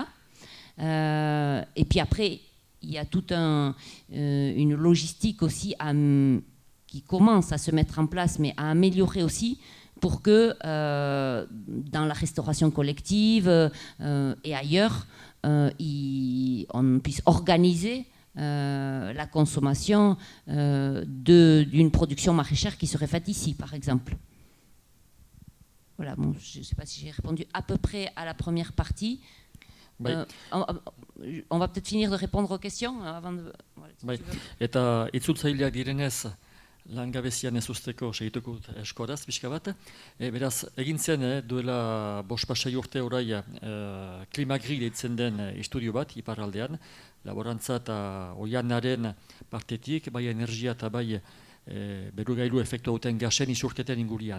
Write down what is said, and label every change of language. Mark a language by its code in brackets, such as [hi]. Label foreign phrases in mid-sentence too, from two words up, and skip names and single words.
[fr] Et puis après, il y a toute une logistique aussi qui commence à se mettre en place, mais à améliorer aussi pour que dans la restauration collective et ailleurs, on puisse organiser la consommation d'une production maraîchère qui serait faite ici, par exemple. Voilà, bon, je ne sais pas si j'ai répondu à peu près à la première partie. On va peut-être finir de répondre aux questions avant de... [eu] Bai, eta itzultzaileak direnez, langabezian ez usteko segituko dut eskoraz, pixka bat. Beraz, egin zen duela 5-6 urte orai Klimagri deitzen den istudio bat, iparraldean, laborantza eta oianaren partetik, bai energia eta bai berugailu efektu duten gasen isurketen ingurian.